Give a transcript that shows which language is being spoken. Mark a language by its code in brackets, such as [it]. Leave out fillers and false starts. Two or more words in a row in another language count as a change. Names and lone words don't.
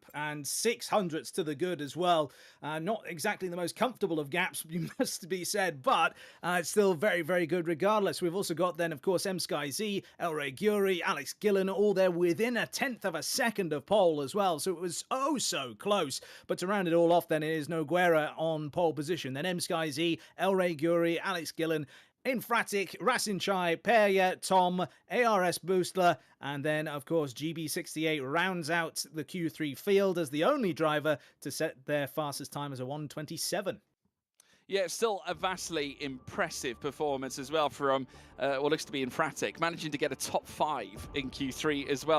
[en] And 600ths to the good as well. Not exactly the most comfortable of gaps, you must be said, but it's still very, very good regardless. We've also got then, of course, M-Sky-Z, Elray Guri, Alex Gillen, all there within a 10th of a second of pole as well. So it was oh so close. But to round it all off, then it is Noguera on pole position. Then M-Sky-Z, Elray Guri, Alex Gillen, Infratic, Rasin Chai, Perya, Tom, ARS Boostler, and then, of course, GB68 rounds out the Q3 field as the only driver to set their fastest time as a 1:27. Yeah, still a vastly impressive performance as well from what looks to be Infratic, managing to get a top 5 in Q3 as well.